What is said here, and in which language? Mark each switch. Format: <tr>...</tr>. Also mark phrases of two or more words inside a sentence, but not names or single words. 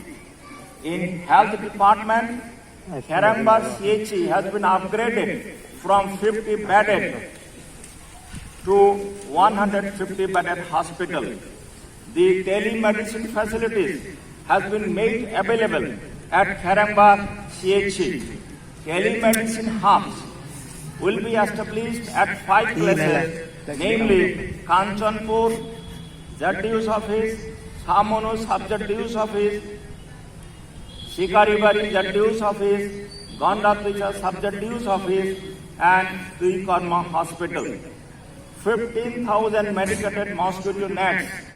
<en>In Health Department, Kheramba CHE has been upgraded from 50 bedded to 150 bedded hospital. The telemedicine facilities has been made available at Kheramba CHE. Telemedicine hubs will be established at 5 places, namely Kanchanpur, ZDU's office, Samonu Sub-ZDU's office, Shikaribari ZDU's office, Gondatricha Sub-ZDU's office, and Tuikarma Hospital. 15,000 medicated mosquito nets</en>